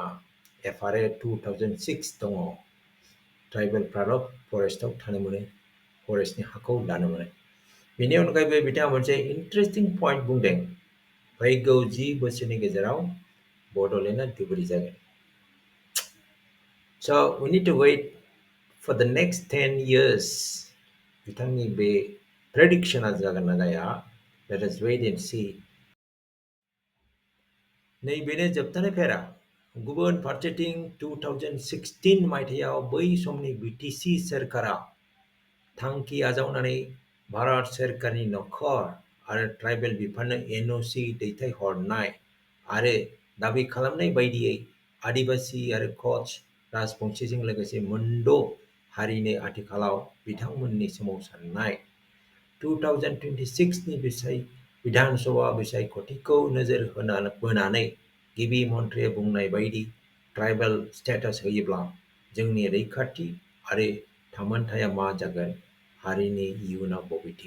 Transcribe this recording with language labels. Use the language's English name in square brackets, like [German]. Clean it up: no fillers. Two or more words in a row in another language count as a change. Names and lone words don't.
[Bodo] एफआरए 2006 दङ। ट्राइबेलफ्राल' फरेस्टआव थानो मोनो, फरेस्टनि हाखौ लानो मोनो। बेनि अनगायैबो बिथाङा मोनसे इन्टारेस्टिं पइन्ट बुंदों, फैगौ 10 बोसोरनि गेजेराव बड'लेण्डआ दुबुरि जागोन। [English] So we need to wait for the next 10 years. [Bodo] बिथांनि बे प्रेडिक्शना जागोन ना जाया, [English] let us wait and see. [Bodo] नैबेनो जोबथानाय फेरा। गुबुन फारसेथिं 2016 मायथाइयाव बै समनि बिटिसि सोरखारा थांखि आजावनानै भारत सोरखारनि नखर आरो ट्राइबेल बिफाननो एनअसि दैथायहरनाय आरो दाबि खालामनाय बायदियै आदिबासि आरो कच राजबंशीजों लोगोसे मोनद' हारिनो आथिखालाव बिथांमोननि सोमावसारनाय 2026 नि विधान सभा बिसायख'थिखौ नोजोर बोनानै गिबि मन्थ्रिया बुंनाय बायदि [English] tribal status [Bodo] होयोब्ला जोंनि रैखाथि आरो थामोनथाया मा जागोन, हारिनि इयुना बबेथिं?